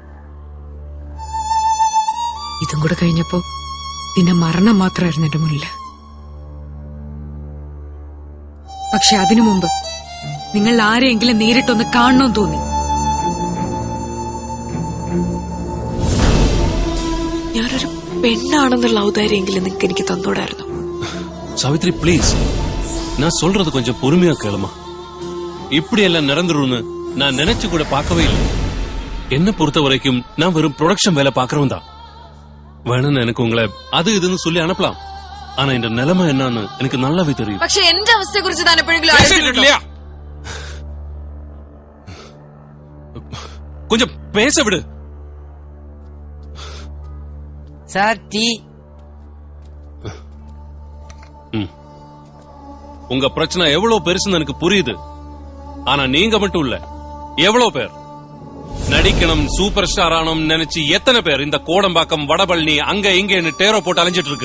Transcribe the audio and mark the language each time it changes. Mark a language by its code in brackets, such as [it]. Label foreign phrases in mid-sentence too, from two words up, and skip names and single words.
[ml] ഇതും കൂടെ കഴിഞ്ഞപ്പോ പിന്നെ മരണം മാത്രമായിരുന്നു എന്റെ മുന്നിൽ. പക്ഷെ അതിനു മുമ്പ് നിങ്ങൾ ആരെയെങ്കിലും നേരിട്ടൊന്ന് കാണണമെന്ന് തോന്നി. ഞാനൊരു പെണ്ണാണെന്നുള്ള ഔദാര്യമെങ്കിലും നിങ്ങൾക്ക് എനിക്ക് തന്നോടായിരുന്നു. [ta] சாவித்ரி ப்ளீஸ், நான் சொல்றது கொஞ்சம் பொறுமையா கேளுமா. இப்படி எல்லாம் நடந்துரும்னு நான் நினைச்சு கூட பார்க்கவே இல்லை. என்ன பொறுத்த வரைக்கும் நான் வெறும் ப்ரொடக்ஷன் வேலை பாக்குறவன் தான். வேணும்னு எனக்கு உங்களை அது இதுன்னு சொல்லி அனுப்பலாம். ஆனா இந்த நிலைமை என்னன்னு எனக்கு நல்லாவே தெரியும். [ml] പക്ഷെ എന്റെ അവസ്ഥയെ കുറിച്ച് താൻ എപ്പോഴെങ്കിലും ആലോചിച്ചിട്ടുണ്ടോ? [ta] கொஞ்சம் பேச விடு. சார் டீ. உங்க பிரச்சனை எவ்வளவு பெருசுன்னு எனக்கு புரியுது. ஆனா நீங்க மட்டும் இல்ல, எவ்வளவு பேர் நடிக்கணும், [en] super star [ta] ஆனும் நினைச்சு எத்தனை பேர் இந்த கோடம்பாக்கம், வடபழனி, அங்க இங்க டேரோ போட்டு அலைஞ்சிட்டு இருக்கு.